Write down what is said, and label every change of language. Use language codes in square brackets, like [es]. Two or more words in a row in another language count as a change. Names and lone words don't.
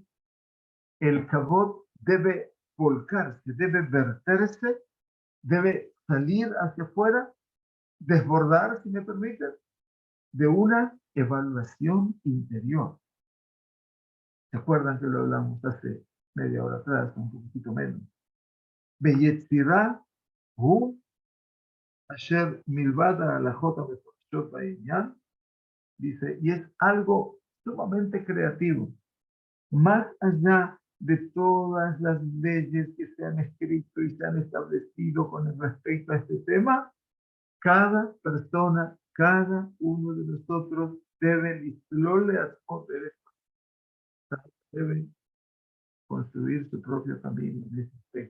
[es] El kavod debe volcarse, debe verterse, debe salir hacia afuera, desbordar, si me permiten, de una evaluación interior. ¿Se acuerdan que lo hablamos hace media hora atrás, un poquito menos? [he] ביצירה הוא אשר מלבד הלכות המפורשות בעניין, [es] dice, y es algo sumamente creativo, más allá de todas las leyes que se han escrito y se han establecido con respecto a este tema, cada persona, cada uno de nosotros debe, debe construir su propia familia en ese aspecto.